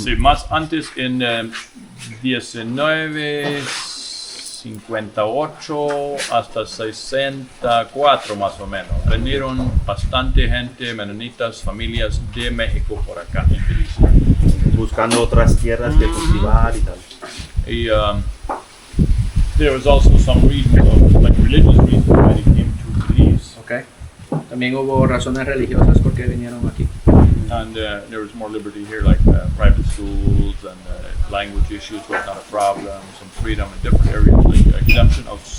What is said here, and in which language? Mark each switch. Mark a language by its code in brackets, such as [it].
[es] sí, más antes, en 1958 hasta 64 más o menos. Vinieron bastante gente, menonitas, familias de México por acá en Belice. Buscando otras tierras que cultivar y tal. [en] Y, there was also some reasons, like religious reasons, why they came to Belize. Okay. [es] También hubo razones religiosas por qué vinieron aquí. [en] And there was more liberty here, like private schools, and language issues was not a problem, some freedom in different areas, like exemption of